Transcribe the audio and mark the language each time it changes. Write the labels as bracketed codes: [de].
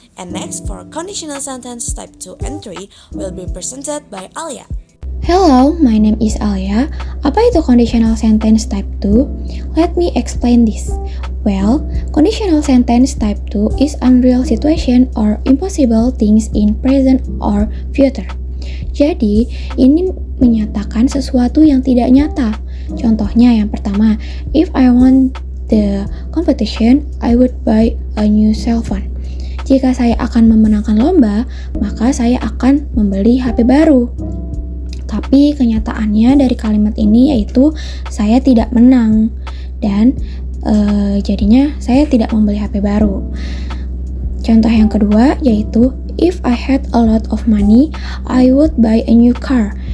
[en] And next for conditional sentence type 2 and 3 will be presented by Alia. Hello, my name is Alia. [id] Apa itu [en] conditional sentence type 2? Let me explain this. Well, conditional sentence type 2 is unreal situation or impossible things in present or future. [id] Jadi, ini menyatakan sesuatu yang tidak nyata. Contohnya yang pertama, [en] if I won the competition, I would buy a new cell phone. [id] Jika saya akan memenangkan lomba, maka saya akan membeli HP baru. Tapi kenyataannya dari kalimat ini yaitu saya tidak menang dan jadinya saya tidak membeli HP baru. Contoh yang kedua yaitu [en] if I had a lot of money, I would buy a new car.